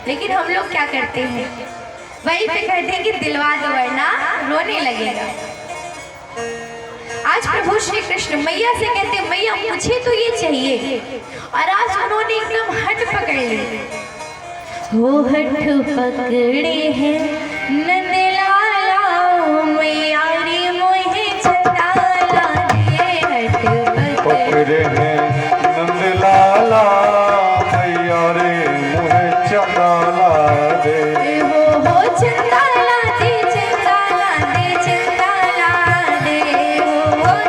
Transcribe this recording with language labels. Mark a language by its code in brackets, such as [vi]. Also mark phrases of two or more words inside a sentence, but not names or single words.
[hi] लेकिन हम लोग क्या करते हैं, वहीं पे कहते हैं कि दिलवा दो वरना रोने लगेगा। आज प्रभु श्री कृष्ण मैया से कहते मैया मुझे तो ये चाहिए, और आज उन्होंने एकदम हट पकड़ ली। वो हट पकड़े हैं नंद लाला मैया रे मोहे चंदाला दे, हट पकड़े हैं नंद लाला मैया रे मोहे चंदाला दे। हो चंदाला दे चंदाला दे चंदाला दे, हो